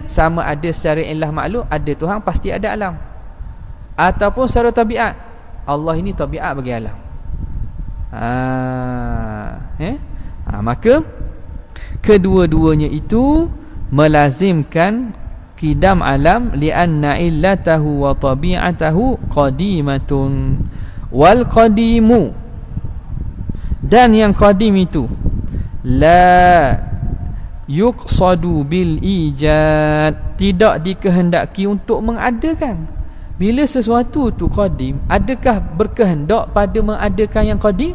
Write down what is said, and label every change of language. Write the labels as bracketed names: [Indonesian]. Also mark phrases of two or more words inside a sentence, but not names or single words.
[Malay] Sama ada secara [Arabic] علة معلول, [Malay] ada Tuhan, pasti ada alam, ataupun secara tabiat, Allah ini tabiat bagi alam. Maka kedua-duanya itu melazimkan kidam alam, [Arabic] لأن علته وطبيعته قديمة والقديم, [Malay] dan yang qadim itu [Arabic] لا يقصد بالإيجاد, [Malay] tidak dikehendaki untuk mengadakan. Bila sesuatu tu qadim, adakah berkehendak pada mengadakan yang qadim?